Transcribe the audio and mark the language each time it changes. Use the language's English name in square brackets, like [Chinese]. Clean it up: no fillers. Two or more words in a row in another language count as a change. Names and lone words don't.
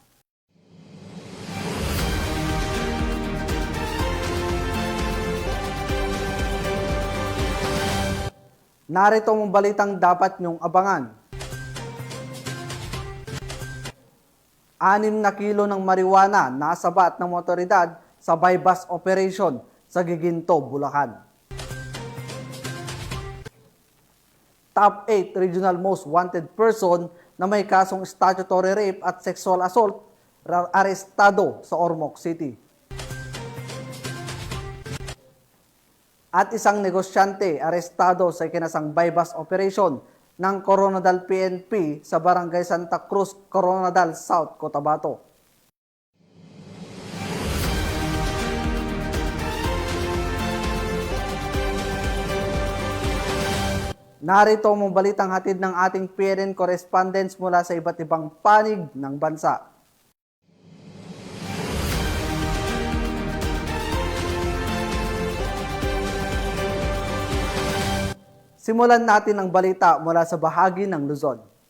[Filipino] Narito ang balitang dapat niyong abangan. 6 na kilo ng marijuana nasabat ng otoridad sa [English] bypass operation [Filipino] sa Giginto, Bulacan. [English] Top 8 regional most wanted person [Filipino] na may kasong [English] statutory rape [Filipino] at [English] sexual assault [Filipino] arestado sa Ormoc City. At isang negosyante arestado sa ikinasang [English] bypass operation [Filipino] ng Coronadal PNP sa Barangay Santa Cruz, Coronadal South, Cotabato. Narito ang balitang hatid ng ating PNN correspondents mula sa iba't ibang panig ng bansa. Simulan natin ang balita mula sa bahagi ng Luzon.